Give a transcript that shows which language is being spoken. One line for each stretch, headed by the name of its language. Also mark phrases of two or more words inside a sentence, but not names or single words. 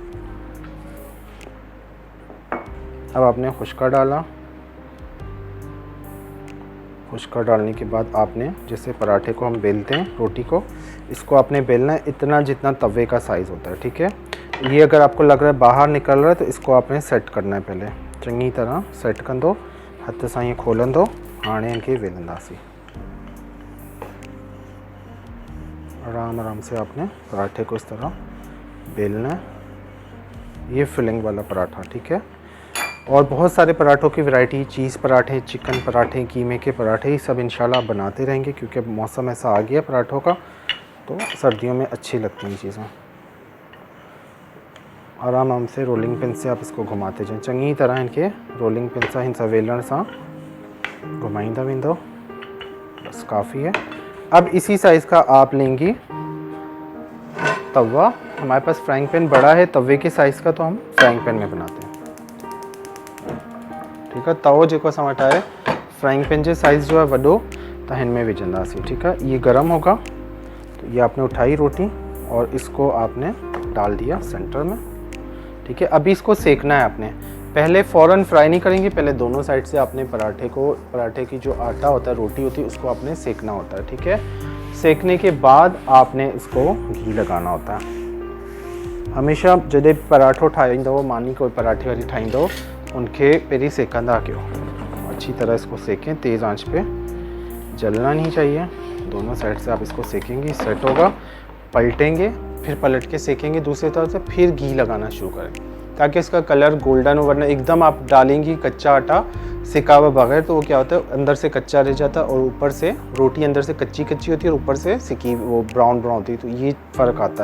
Urdu: اب آپ نے خشکا ڈالا. خشکا ڈالنے کے بعد آپ نے جیسے پراٹھے کو ہم بیلتے ہیں روٹی کو، اس کو آپ نے بیلنا ہے اتنا جتنا توے کا سائز ہوتا ہے. ٹھیک ہے، یہ اگر آپ کو لگ رہا ہے باہر نکل رہا ہے تو اس کو آپ نے سیٹ کرنا ہے.
Sindhi: पहले चंगी तरह सेट कंदो, हथ सां ईअं खोलंदो। हाणे इनके वेलंदासीं।
Urdu: آرام آرام سے آپ نے پراٹھے کو اس طرح بیلنا ہے. یہ فلنگ والا پراٹھا. ٹھیک ہے، اور بہت سارے پراٹھوں کی ورائٹی، چیز پراٹھے، چکن پراٹھے، قیمے کے پراٹھے، یہ سب انشاءاللہ آپ بناتے رہیں گے کیونکہ اب موسم ایسا آ گیا پراٹھوں کا، تو سردیوں میں اچھی لگتی ہیں چیزیں. آرام آرام سے
English: rolling pin
Urdu: سے آپ اس کو گھماتے جائیں.
Sindhi: चंगी तरह इनके
English: rolling pin
Sindhi: सां हिन सां वेलण सां घुमाईंदा वेंदो।
Urdu: بس کافی ہے. اب اسی سائز کا آپ لیں گی توا. ہمارے پاس
English: frying pan
Urdu: بڑا ہے، توے کے سائز کا تو ہم
English: frying pan
Urdu: میں بناتے ہیں. ٹھیک ہے,
Sindhi: तवो जेको असां वटि आहे
English: frying pan
Sindhi: जे साइज़ जो है वॾो, त हिन में विझंदासीं।
Urdu: ٹھیک ہے، یہ گرم ہوگا تو یہ آپ نے اٹھائی روٹی اور اس کو آپ نے ڈال دیا سینٹر میں. ٹھیک ہے، ابھی اس کو سینکنا ہے آپ نے۔ پہلے فوراً فرائی نہیں کریں گے، پہلے دونوں سائیڈ سے آپ نے پراٹھے کی جو آٹا ہوتا ہے، روٹی ہوتی ہے، اس کو آپ نے سینکنا ہوتا ہے. ٹھیک ہے، سینکنے کے بعد آپ نے اس کو گھی لگانا ہوتا ہے.
Sindhi: हमेशा जॾहिं पराठो ठाहींदो, मानी कोई पराठे वारी ठाहींदो, उनके पहिरीं सेकंदा कयो।
Urdu: اچھی طرح اس کو سینکیں، تیز آنچ پہ، جلنا نہیں چاہیے. دونوں سائیڈ سے آپ اس کو سینکیں گے، سیٹ ہوگا، پلٹیں گے، پھر پلٹ کے سینکیں گے دوسری طرف سے، پھر گھی لگانا شروع کریں تاکہ اس کا کلر گولڈن ہو. ورنہ ایک دم آپ ڈالیں گی کچا آٹا سکا ہوا بغیر تو وہ کیا ہوتا ہے، اندر سے کچا رہ جاتا ہے اور اوپر سے روٹی اندر سے کچی کچی ہوتی ہے اور اوپر سے سکی وہ براؤن براؤن ہوتی ہے، تو یہ فرق آتا ہے.